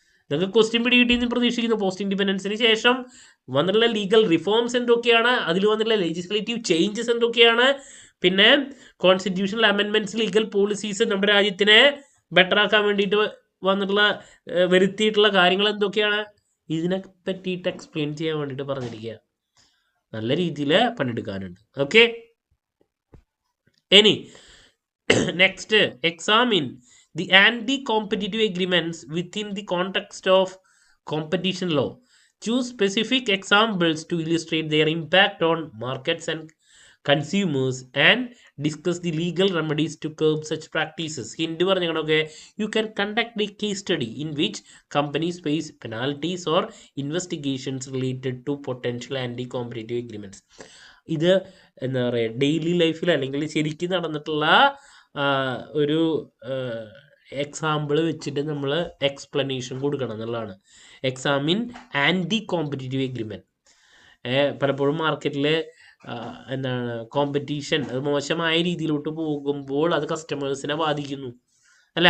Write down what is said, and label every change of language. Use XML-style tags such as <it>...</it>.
<ml>നിങ്ങൾക്ക് ക്വസ്റ്റ്യൻ പിടി കിട്ടിയെന്ന് പ്രതീക്ഷിക്കുന്നു. പോസ്റ്റ് ഇൻഡിപെൻഡൻസിന് ശേഷം വന്നിട്ടുള്ള ലീഗൽ റിഫോംസ് എന്തൊക്കെയാണ്, അതിൽ വന്നിട്ടുള്ള ലെജിസ്ലേറ്റീവ് ചേഞ്ചസ് എന്തൊക്കെയാണ്, പിന്നെ കോൺസ്റ്റിറ്റ്യൂഷണൽ അമെൻമെന്റ്സ്, ലീഗൽ പോളിസീസ് നമ്മുടെ രാജ്യത്തിനെ ബെറ്റർ ആക്കാൻ വേണ്ടിയിട്ട് വന്നിട്ടുള്ള വരുത്തിയിട്ടുള്ള കാര്യങ്ങൾ എന്തൊക്കെയാണ്, ഇതിനെ പറ്റിയിട്ട് എക്സ്പ്ലെയിൻ ചെയ്യാൻ വേണ്ടിയിട്ട് പറഞ്ഞിരിക്കുക. നല്ല രീതിയിൽ പണിയെടുക്കാനുണ്ട്.</ml> <en>okay,</en> <ml>ഇനി</ml> <en>Next, examine the anti-competitive agreements within the context of competition law. Choose specific examples to illustrate their impact on markets and consumers and discuss the legal remedies to curb such practices. Hint</en> <ml>പറഞ്ഞൊക്കെ,</ml> <en>you can conduct a case study in which companies face penalties or investigations related to potential anti-competitive agreements.</en> <ml>ഇത് എന്താ പറയുക, daily ലൈഫിൽ അല്ലെങ്കിൽ ശരിക്കും നടന്നിട്ടുള്ള ഒരു example വെച്ചിട്ട് നമ്മൾ എക്സ്പ്ലനേഷൻ കൊടുക്കണം എന്നുള്ളതാണ്. Examine anti competitive agreement. പലപ്പോഴും മാർക്കറ്റിൽ എന്താണ് കോമ്പറ്റീഷൻ അത് മോശമായ രീതിയിലോട്ട് പോകുമ്പോൾ അത് കസ്റ്റമേഴ്സിനെ ബാധിക്കുന്നു അല്ലേ.</ml>